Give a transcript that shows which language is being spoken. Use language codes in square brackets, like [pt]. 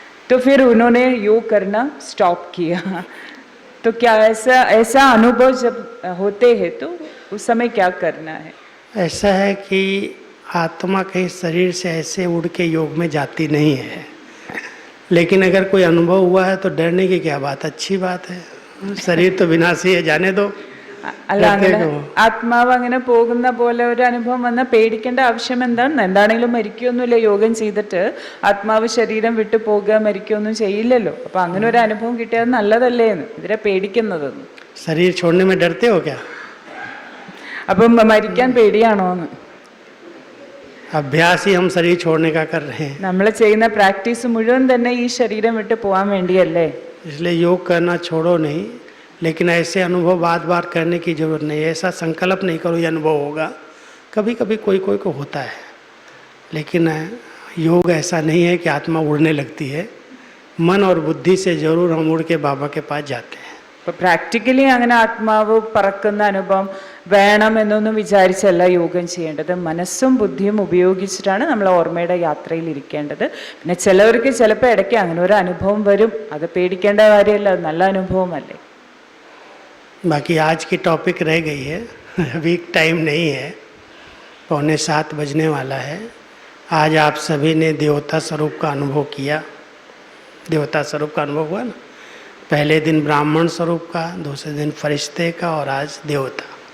[hi] तो फिर उन्होंने योग करना स्टॉप किया. तो क्या ऐसा अनुभव जब होते हैं तो उस समय क्या करना है? ऐसा है कि आत्मा कहीं शरीर से ऐसे उड़ के योग में जाती नहीं है, लेकिन अगर कोई अनुभव हुआ है तो डरने की क्या बात, अच्छी बात है. शरीर तो विनाशी है, जाने दो. [ml] അല്ല, അങ്ങനെ ആത്മാവ് അങ്ങനെ പോകുന്ന പോലെ ഒരു അനുഭവം വന്നാൽ പേടിക്കേണ്ട ആവശ്യം എന്താണെങ്കിലും മരിക്കുകയൊന്നുമില്ല. യോഗം ചെയ്തിട്ട് ആത്മാവ് ശരീരം വിട്ടു പോകുക, മരിക്കുകയൊന്നും ചെയ്യില്ലല്ലോ. അപ്പൊ അങ്ങനെ ഒരു അനുഭവം കിട്ടിയത് നല്ലതല്ലേ എന്ന് ഇതിനെ പേടിക്കുന്നത്. [hi] ശരീരം छोड़ने में डरते हो क्या? [ml] അപ്പം മരിക്കാൻ പേടിയാണോ എന്ന്? [hi] अभ्यास ही हम शरीर छोड़ने का कर रहे हैं. [ml] നമ്മൾ ചെയ്യുന്ന പ്രാക്ടീസ് മുഴുവൻ തന്നെ ഈ ശരീരം വിട്ട് പോകാൻ വേണ്ടിയല്ലേ. [hi] इसलिए योग करना छोड़ो नहीं, लेकिन ऐसे अनुभव बार बार करने की जरूरत नहीं. ऐसा संकल्प नहीं करो ये अनुभव होगा. कभी कभी कोई को होता है, लेकिन योग ऐसा नहीं है कि आत्मा उड़ने लगती है. मन और बुद्धि से जरूर हम उड़ के बाबा के पास जाते हैं. [ml] അപ്പോൾ പ്രാക്ടിക്കലി അങ്ങനെ ആത്മാവ് പറക്കുന്ന അനുഭവം വേണം എന്നൊന്നും വിചാരിച്ചല്ല യോഗം ചെയ്യേണ്ടത്. മനസ്സും ബുദ്ധിയും ഉപയോഗിച്ചിട്ടാണ് നമ്മൾ ഓർമ്മയുടെ യാത്രയിൽ ഇരിക്കേണ്ടത്. പിന്നെ ചിലവർക്ക് ചിലപ്പോൾ ഇടയ്ക്ക് അങ്ങനെ ഒരു അനുഭവം വരും, അത് പേടിക്കേണ്ട കാര്യമല്ല, അത് നല്ല അനുഭവമല്ലേ. [hi] बाकी आज की टॉपिक रह गई है, अभी टाइम नहीं है, 6:45 बजने वाला है. आज आप सभी ने देवता स्वरूप का अनुभव किया. देवता स्वरूप का अनुभव हुआ ना. पहले दिन ब्राह्मण स्वरूप का, दूसरे दिन फरिश्ते का, और आज देवता.